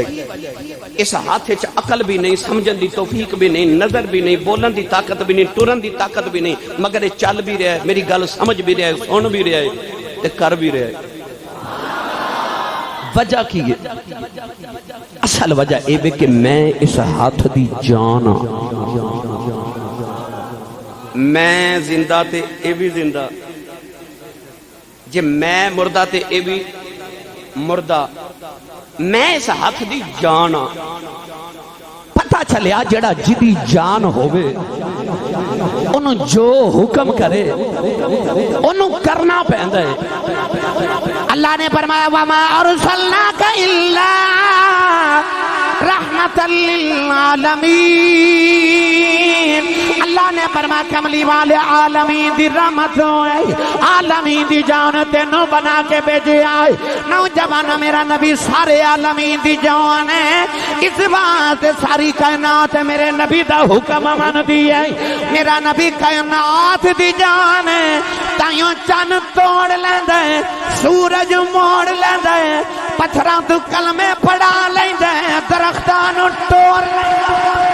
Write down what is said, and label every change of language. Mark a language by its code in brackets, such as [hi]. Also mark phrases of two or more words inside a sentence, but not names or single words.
[pa] اس ہتھ چ عقل وی نہیں، سمجھن دی توفیق وی نہیں، نظر وی نہیں، بولن دی طاقت وی نہیں، ٹُرن دی طاقت وی نہیں، مگر یہ چل وی رہا ہے، میری گل سمجھ وی رہا ہے، سن وی رہا ہے تے کر وی رہا ہے. وجہ کی اے؟ اصل وجہ یہ ہے کہ میں اس ہتھ دی جان، میں زندہ تے یہ وی زندہ، جے میں مردہ تے یہ وی مردہ، میں اس ہتھ دی جان. پتہ چلیا جیہڑا جیہدی جان ہووے اوہنوں جو حکم کرے اوہنوں کرنا پیندا اے. اللہ نے فرمایا [ar] وما أرسلناك إلا رحمة للعالمين. [pa] اللہ نے فرمایا کملی والے عالمین دی رحمت ہے، عالمین دی جان تینوں بنا کے بھیجے آئے. نوجوان میرا نبی سارے عالمین دی جان ہے، اس بات ساری کائنات میرے نبی دا حکم مندی ہے. میرا نبی کائنات دی جان ہے، تائیوں چن توڑ لیندا ہے، سورج موڑ لیندا ہے، پتھراں توں کلمے پڑھا لیندا ہے، درختاں نوں توڑ لیندا ہے.